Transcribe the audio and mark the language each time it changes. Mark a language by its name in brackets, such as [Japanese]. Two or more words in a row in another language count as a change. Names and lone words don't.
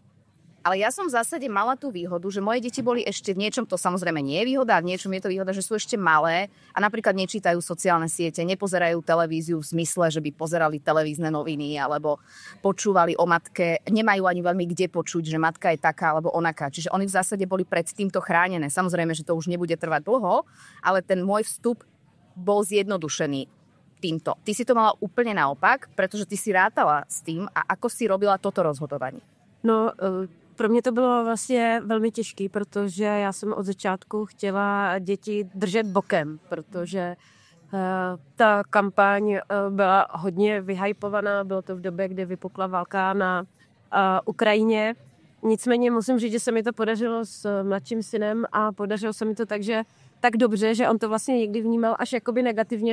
[Slovak] Ale ja som v zásade mala tú výhodu, že moje deti boli ešte v niečom, to samozrejme nie je výhoda, v niečom je to výhoda, že sú ešte malé a napríklad nečítajú sociálne siete, nepozerajú televíziu v zmysle, že by pozerali televízne noviny alebo počúvali o matke, nemajú ani veľmi kde počuť, že matka je taká alebo onaká. Čiže oni v zásade boli pred týmto chránené. Samozrejme, že to už nebude trvať dlho, ale ten môj vstup bol zjednodušený týmto. Ty si to mala úplne naopak, pretože ty si rátala s tým a ako si robila toto rozhodovanie? [Czech] No, pro mě to bylo vlastně velmi těžký, protože já jsem od začátku chtěla děti držet bokem, protože ta kampaň byla hodně vyhypovaná, bylo to v době, kdy vypukla válka na Ukrajině Nicméně musím říct, že se mi to podařilo s mladším synem a podařilo se mi to tak dobře, že on to vlastně někdy vnímal až jakoby negativně.